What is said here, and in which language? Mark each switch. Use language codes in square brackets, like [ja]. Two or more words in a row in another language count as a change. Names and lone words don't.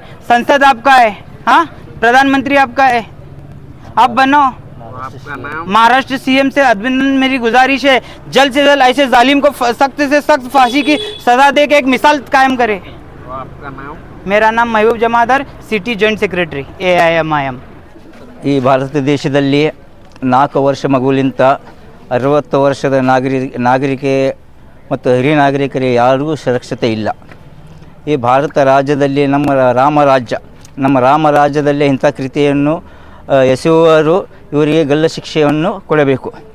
[hi] संसद आपका है, हाँ, प्रधानमंत्री आपका है, आप बनाओ। आपका नाम? महाराष्ट्र CM से अभिनंदन, मेरी गुजारिश है जल्द से जल्द ऐसे जालिम को सख्त से सख्त फांसी की सजा दे के एक मिसाल कायम करे। आपका नाम? मेरा नाम महबूब जमादार, [en] city joint secretary [hi] AIMIM। [kn] ಈ ಭಾರತ ದೇಶದಲ್ಲಿ 4 ವರ್ಷ ಮಗುವಿನಿಂದ 60 ವರ್ಷದ ನಾಗರಿಕೆ ಮತ್ತು ಹಿರಿಯ ನಾಗರಿಕರಿಗೆ ಯಾರಿಗೂ ಸುರಕ್ಷತೆ ಇಲ್ಲ. ಈ ಭಾರತ ರಾಜ್ಯದಲ್ಲಿ ನಮ್ಮ ರಾಮರಾಜ್ಯದಲ್ಲಿ ಇಂಥ ಕೃತಿಯನ್ನು ಎಸೆಯುವವರು ಇವರಿಗೆ ಗಲ್ಲು ಶಿಕ್ಷೆಯನ್ನು ಕೊಡಬೇಕು.